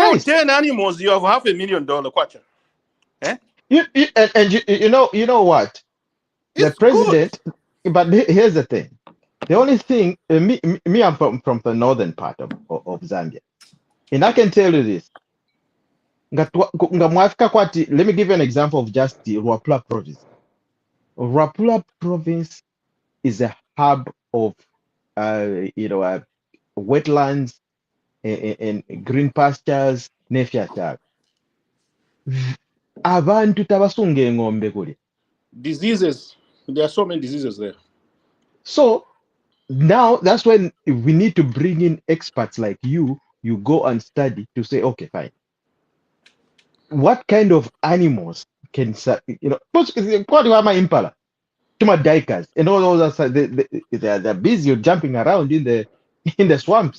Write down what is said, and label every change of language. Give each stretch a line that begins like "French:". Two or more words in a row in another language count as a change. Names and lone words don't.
English: sell rice. 10 animals, you have $500,000, kwacha. You know what? The It's president, good. but here's the thing. The only thing, me, I'm from the northern part of Zambia. And I can tell you this.
Bemba: Mwafrika kwati,
English: let me give you an example of just the Ruapula province. Ruapula province is a hub of, wetlands and green pastures,
Bemba: nefyataga. Abantu tabasunga eng'ombe kuli.
English: Diseases. There are so many diseases there. So now that's when we need to bring in experts like you. You go and study to say, okay, fine. What kind of animals can, because my impala, tuma dikers, and all those they're busy jumping around in the swamps.